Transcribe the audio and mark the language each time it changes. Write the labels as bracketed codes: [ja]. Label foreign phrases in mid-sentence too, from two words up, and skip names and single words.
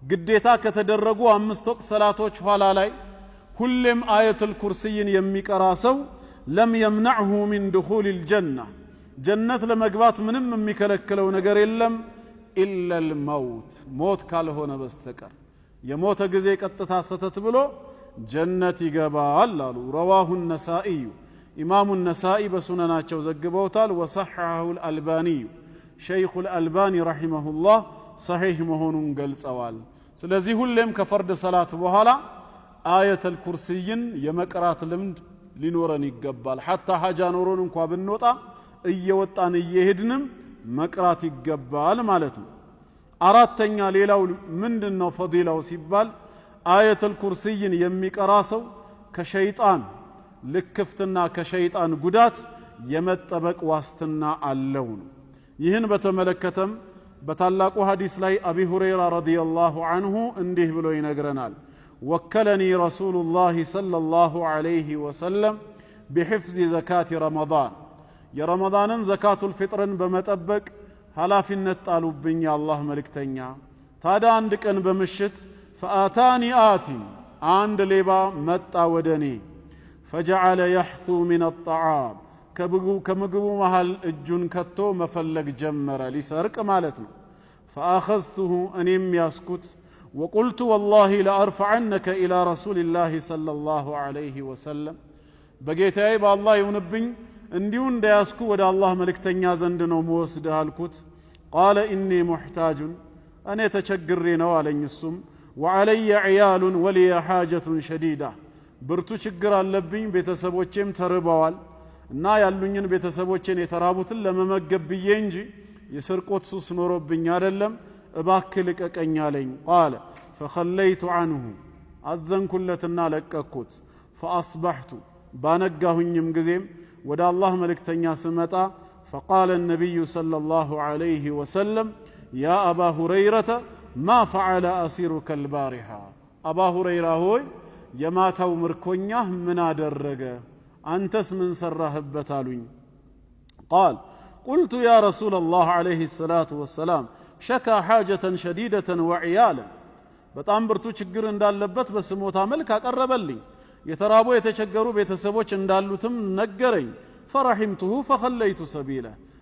[am] ግዴታ ከተደረጉ 5 ወቅት ሰላቶች ኋላ ላይ ሁሌም አየቱል ኩርሲይን የሚቀራ ሰው [ar] لم يمنعه من دخول الجنة [am] ጀነት ለመግባት ምንም የሚከለክለው ነገር የለም [ar] إلا الموت [am] ሞት ካልሆነ በስተቀር የሞተ ጊዜ ቀጥታ ሰተት ብሎ ጀነት ይገባል አሉ [ar] رواه النسائي [am] ኢማሙ النسائي በሱነናቸው ዘግበውታል [ar] وصححه الألباني شيخ الألباني رحمه الله صحيح [am] መሆኑን ገልጸዋል ስለዚህ ሁሌም ከፈርድ ሰላት በኋላ አየቱል ኩርሲይን የመቅራት ልምድ ሊኖረን ይገባል حتى ሐጃ ኖሮን እንኳን ብንወጣ እየወጣን እየሄድንም መቅራት ይገባል ማለት ነው አራተኛ ሌላው ምንድነው ፈዲላው ሲባል አየቱል ኩርሲይን የሚቀራ ሰው ከሸይጣን ልክፍትና ከሸይጣን ጉዳት የመጠበቅ ዋስትና አለው ይህን በተመለከተም በታላቁ ሐዲስ ላይ አቢ ሁረይራ [ar] رضي الله عنه [am] እንዲህ ብሎ ይነግረናል [ar] وكلني رسول الله صلى الله عليه وسلم بحفظ زكاة رمضان [am] የረመዳንን ዘካቱል ፊጥርን በመጠበቅ ኃላፊነት ጣሉብኝ የአላህ መልእክተኛ ታዲያ አንድ ቀን በምሽት [ar] فآتاني آت [am] አንድ ሌባ መጣ ወደኔ [ar] فجعل يحثو من الطعام [am] ከምግቡ መሃል እጁን ከቶ መፈለግ ጀመረ ሊሰርቅ ማለት ነው فآخذته እኔም ያስኩት [ar] وقلت والله لأرفعنك إلى رسول الله صلى الله عليه وسلم [am] በጌታዬ በአላህ ይሁንብኝ እንዲሁ እንዳያስኩ ወደ አላህ መልእክተኛ ዘንድ ነው መወስደህ አልኩት [ar] قال إني محتاج [am] እኔ ተቸግሬ ነው አለኝ እሱም [ar] وعلي عيال ولي حاجة شديدة [am] ብርቱ ችግር አለብኝ ቤተሰቦቼም ተርበዋል እና ያሉኝን ቤተሰቦቼን የተራቡትን ለመመገብ ብዬ እንጂ የስርቆት ሱስ ኖሮብኝ አይደለም እባክህ ልቀቀኝ አለኝ [ar] قال فخليت عنه [am] አዘንኩለትና ለቀቅኩት [ar] فأصبحت [am] ባነጋሁኝም ጊዜም ወደ አላህ መልእክተኛ ስመጣ [ar] فقال النبي صلى الله عليه وسلم يا أبا هريرة ما فعل أسيرك البارحة أبا هريرة هوي [am] የማታው ምርኮኛህ ምን አደረገ አንተስ ምን ሰራህበት አሉኝ [ar] قال قلت يا رسول الله عليه الصلاة والسلام شكا حاجة شديدة وعيالا [am] በጣም ብርቱ ችግር እንዳለበት በስሞታ መልክ አቀረበልኝ የተራቡ የተቸገሩ ቤተሰቦች እንዳሉትም ነገረኝ [ar] فرحمته فخليت سبيله